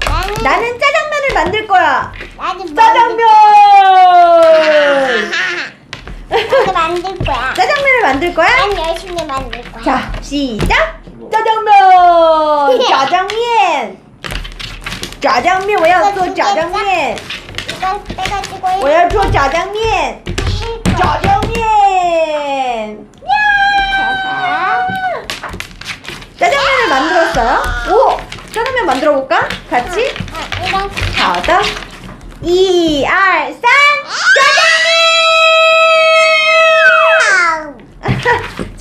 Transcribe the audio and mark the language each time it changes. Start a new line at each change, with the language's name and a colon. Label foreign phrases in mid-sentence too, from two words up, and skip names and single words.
Korean: 나는 짜장면을 만들 거야. 나도 짜장면. 나도 만들 거야. 짜장면을 만들 거야? 난 열심히 만들 거야. 자, 시작. 짜장면. 짜장면. 짜장면.
Chinese: 我要做炸酱面.
Korean: 이거 빼가지고
Chinese: 我要做炸酱面.
Korean: 짜장면. 짜장면을 만들었어요? 오! 짜장면 만들어 볼까? 같이? 이런
Chinese: 好的. 1, 2, 3.
Korean: 짜장면!